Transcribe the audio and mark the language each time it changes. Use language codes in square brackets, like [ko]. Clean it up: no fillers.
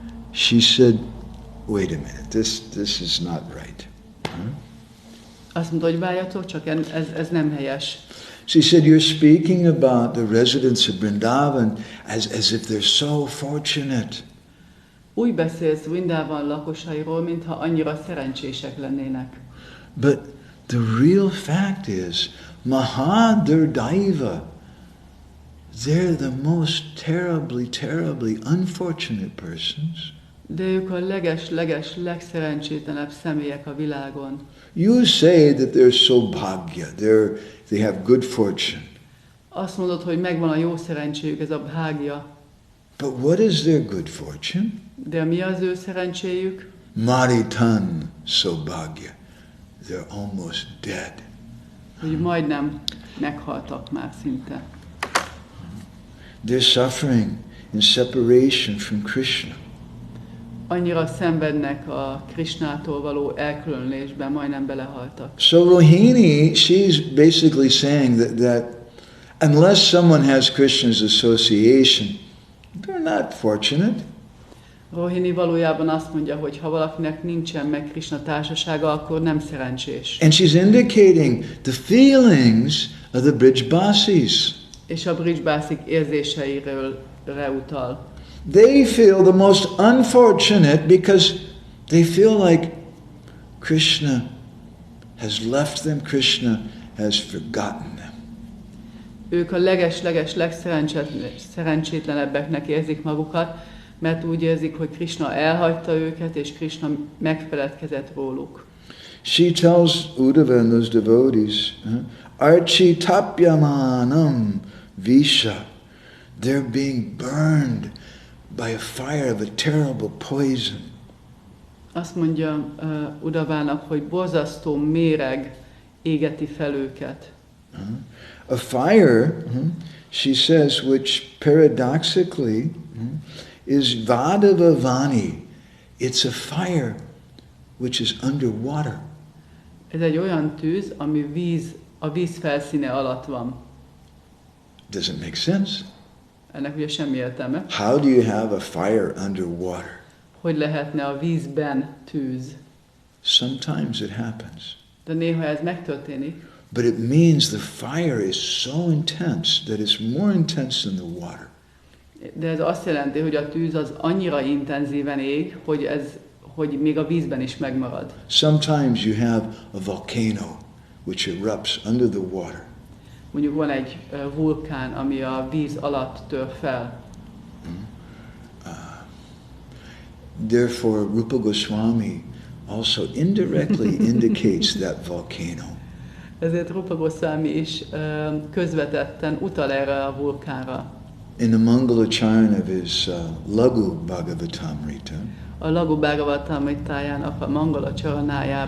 [en] She said, wait a minute, this is not right. [hu] Azt mondta, hogy várjatok, csak ez nem helyes. [en] She said, you're speaking about the residents of Vrindavan as if they're so fortunate. [hu] Úgy beszélsz Vrindavan lakosairól, mintha annyira szerencsések lennének. [en] But the real fact is, Mahadurdaiva, they're the most terribly unfortunate persons. [hu] De ők a leges legszerencsétlenebb személyek a világon. [en] You say that they're so bhagya, they have good fortune. [hu] Azt mondod, hogy megvan a jó szerencséjük, ez a bhágya. [en] But what is their good fortune? [hu] De mi az ő szerencséjük? [sa] Maritan sobhagya. [en] They're almost dead. [hu] Hogy majdnem meghaltak már szinte. [en] They're suffering in separation from Krishna. [hu] Annyira szenvednek a Krishnától való elkülönülésben, majdnem belehaltak. [en] So Rohini, she's basically saying that unless someone has Krishna's association, they're not fortunate. [hu] Rohini valójában azt mondja, hogy ha valakinek nincsen meg Krishna társasága, akkor nem szerencsés. [en] And she's indicating the feelings of the Brhad-basis. [hu] És a Brhad-básik érzéseiről utal. [en] They feel the most unfortunate because they feel like Krishna has left them, Krishna has forgotten them. [hu] Ők a legszerencsétlenebbeknek érzik magukat, mert úgy érzik, hogy Krishna elhagyta őket, és Krishna megfeledkezett róluk. [en] She tells Uddhava and those devotees, [sa] Archi tapyamanam visha, [en] they're being burned by a fire of a terrible poison. [hu] Azt mondja Uddhavának, hogy borzasztó méreg égeti fel őket. [en] A fire, she says, which paradoxically is vadavavani. It's a fire which is underwater. [hu] Ez egy olyan tűz, ami a víz felszíne alatt van. [en] Doesn't make sense. [hu] Ennek ugye semmi értelme. [en] How do you have a fire underwater? [hu] Hogy lehetne a vízben tűz? [en] Sometimes it happens. [hu] De néha ez megtörténik. [en] But it means the fire is so intense that it's more intense than the water. [hu] De ez azt jelenti, hogy a tűz az annyira intenzíven ég, hogy még a vízben is megmarad. [en] Sometimes you have a volcano which erupts under the water. [hu] Mondjuk van egy vulkán, ami a víz alatt tör fel. [en] Therefore, Rupa Goswami also indirectly indicates that volcano. [hu] Ezért Rupa Goswami is közvetetten utal erre a vulkánra. [en] In the Mangala Charana of his Brhad-bhagavatamrta, [hu] a Brhad-bhagavatamrtájának a Mangala Csaranájában.